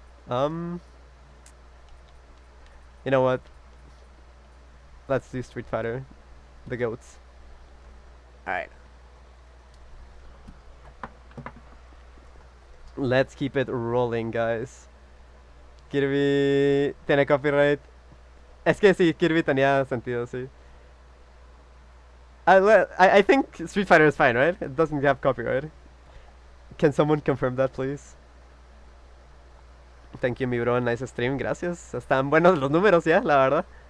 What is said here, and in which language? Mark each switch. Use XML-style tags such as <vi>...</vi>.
<en>You know what? Let's do Street Fighter. The goats. Alright. Let's keep it rolling, guys.</en> <es>Kirby tiene copyright. Es que sí, Kirby tenía sentido, sí.</es> <en>I think Street Fighter is fine, right? It doesn't have copyright. Can someone confirm that, please? Thank you, mi bro. Nice stream. Gracias.</en> <es>Están buenos los números ya, la verdad.</es>